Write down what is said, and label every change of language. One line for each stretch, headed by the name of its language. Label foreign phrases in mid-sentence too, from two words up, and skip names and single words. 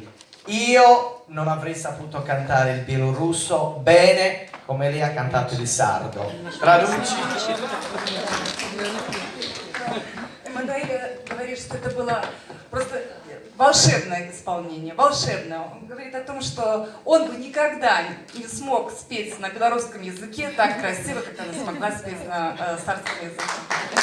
Italian: Io non avrei saputo cantare il bielorusso bene come lei ha cantato il sardo. Traduci.
Russian: Emanuele говорит, что это было просто волшебное исполнение, волшебное. Он говорит о том, что он бы никогда не смог спеть на белорусском языке так красиво, как она смогла спеть на сарском языке.